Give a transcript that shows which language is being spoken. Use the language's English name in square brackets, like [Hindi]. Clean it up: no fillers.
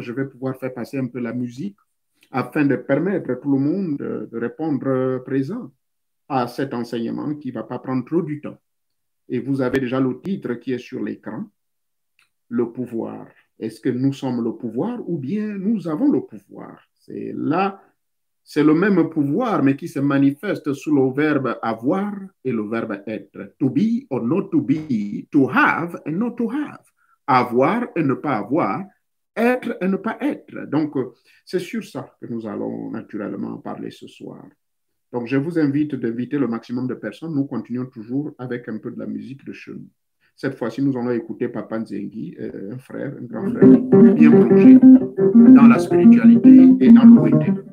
[French] Je vais pouvoir faire passer un peu la musique afin de permettre à tout le monde de répondre présent à cet enseignement qui ne va pas prendre trop du temps. Et vous avez déjà le titre qui est sur l'écran, le pouvoir Est-ce que nous sommes le pouvoir ou bien nous avons le pouvoir? C'est là, c'est le même pouvoir, mais qui se manifeste sous le verbe avoir et le verbe être. [English] To be or not to be, to have and not to have. [French] Avoir et ne pas avoir, être et ne pas être. Donc, c'est sur ça que nous allons naturellement parler ce soir. Donc, je vous invite d'inviter le maximum de personnes. Nous continuons toujours avec un peu de la musique de chez nous. Cette fois-ci, nous allons écouter Papa Nzengui, un frère, un grand frère, bien plongé dans la spiritualité et dans le poétique.